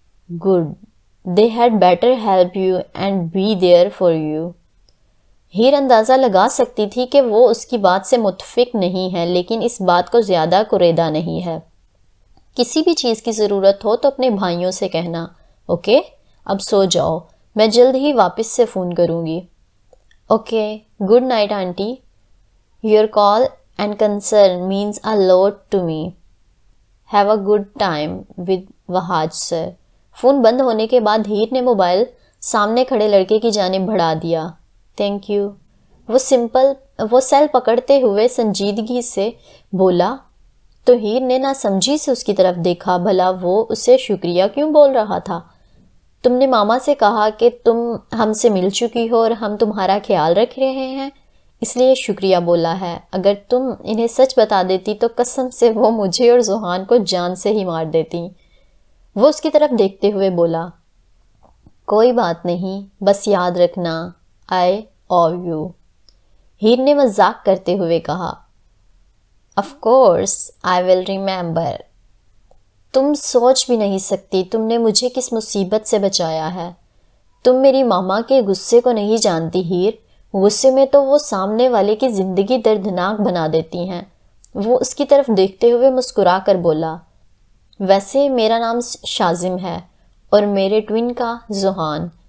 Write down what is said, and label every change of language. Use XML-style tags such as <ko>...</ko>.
<ur>Good,</ur> <en>they had better help you and be there for you۔</en> <ur>ہیر اندازہ لگا سکتی تھی کہ وہ اس کی بات سے متفق نہیں ہے، لیکن اس بات کو زیادہ کوریدا نہیں ہے۔ کسی بھی چیز کی ضرورت ہو تو اپنے بھائیوں سے کہنا۔ اوکے، اب سو جاؤ، میں جلد ہی واپس سے فون کروں گی۔ Okay, good night aunty,</ur> <en>Your call and concern means a lot to me. Have a good time with Wahaj sir.</en> <ur>Phone بند ہونے کے بعد ہیر نے موبائل سامنے کھڑے لڑکے کی جانب بڑھا دیا. Thank you. وہ سیل پکڑتے ہوئے سنجیدگی سے بولا. تو ہیر نے نہ سمجھی سے اس کی طرف دیکھا. بھلا وہ اسے شکریہ کیوں بول رہا تھا؟ تم نے ماما سے کہا کہ تم ہم سے مل چکی ہو اور ہم تمہارا خیال رکھ رہے ہیں، اس لیے شکریہ بولا ہے. اگر تم انہیں سچ بتا دیتی تو قسم سے وہ مجھے اور زحان کو جان سے ہی مار دیتی. وہ اس کی طرف دیکھتے ہوئے بولا. کوئی بات نہیں، بس یاد رکھنا</ur> <en>I owe you.</en> <ur>ہیر نے مذاق کرتے ہوئے کہا.</ur> <en>Of course I will remember.</en> <ur>تم سوچ بھی نہیں سکتی تم نے مجھے کس مصیبت سے بچایا ہے. تم میری ماما کے غصے کو نہیں جانتی ہیر. غصے میں تو وہ سامنے والے کی زندگی دردناک بنا دیتی ہیں. وہ اس کی طرف دیکھتے ہوئے مسکرا کر بولا. ویسے میرا نام شازم ہے اور میرے ٹوین کا زحان.</ur>